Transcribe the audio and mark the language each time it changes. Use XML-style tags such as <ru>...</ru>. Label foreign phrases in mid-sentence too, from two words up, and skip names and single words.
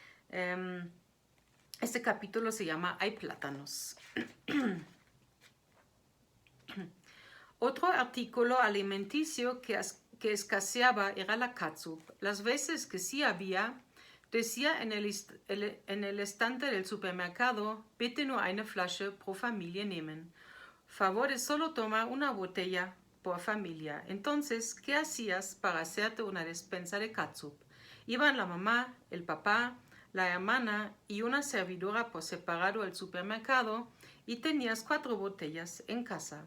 <es>Este capítulo se llama Hay plátanos. Otro artículo alimenticio que escaseaba era la catsup. Las veces que sí había, decía en el estante del supermercado:</es> <de>bitte nur eine Flasche pro Familie nehmen.</de> <es>Favor es solo tomar una botella por familia. Entonces, ¿qué hacías para hacerte una despensa de catsup? Iban la mamá, el papá, la hermana y una servidora por separado al supermercado y tenías 4 botellas en casa.</es>